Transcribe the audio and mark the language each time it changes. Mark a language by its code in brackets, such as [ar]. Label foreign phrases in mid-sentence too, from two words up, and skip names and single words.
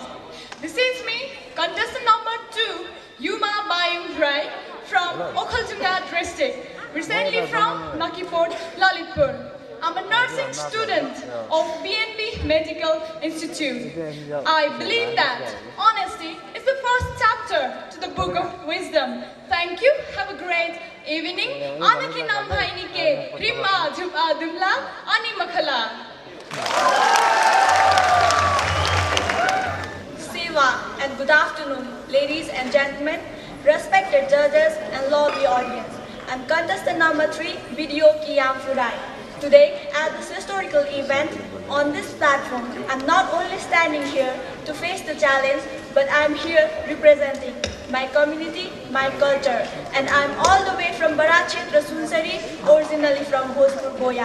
[en] This is me, contestant number 2, Yuma Bayum Rai from Okhaltunga district, recently from Nakiport, Lalitpur. I'm a nursing student of BNB Medical Institute. I believe that honesty is the first chapter to the book of wisdom. Thank you. Have a great evening. [bap] Anaki namhainike rima jupa dumla ani makhala. [en] Seva and good afternoon, ladies and gentlemen, respected judges and lovely audience. I'm contestant number 3, Video Kiyam Furai. Today, at this historical event, on this platform, I'm not only standing here to face the challenge, but I'm here representing my community, my culture, and I'm all the way from Barachetra Sunsari, originally from Bhojpur, Goya.